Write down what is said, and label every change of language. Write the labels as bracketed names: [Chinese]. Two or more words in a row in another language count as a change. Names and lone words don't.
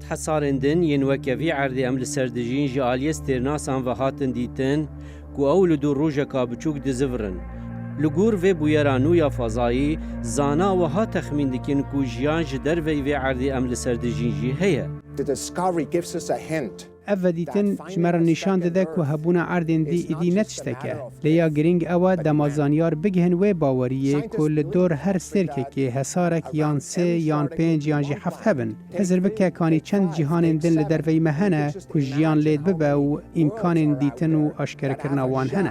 [Kurdish] حسارên din yên weke vî erdê em li ser dijîn ji aliyê stêrnasan ve hatin dîtin ku ew li dû rojeka biçûk dizivirin. Li gor vê bûyera nû ya fezayî, zana wiha texmîn dikin ku jiyan ji dervey vê erdê em li ser dijîn jî heye. [English] The discovery gives us a hint. [Kurdish] Ev vedîtin ji me re nîşan dide ku hebûna erdên dî êdî ne tişteke. Lêya girîng ew e demazanyar bigihin wê baweriyê ku li dor her sêrkekê hesarek yan 3 yan 5 yan jî 7 hebin. Hezir bike kanî çend cîhanên din li derveyî me hene ku jiyan lêd bibe û îmkanên dîtin û aşkerekirina wan hene.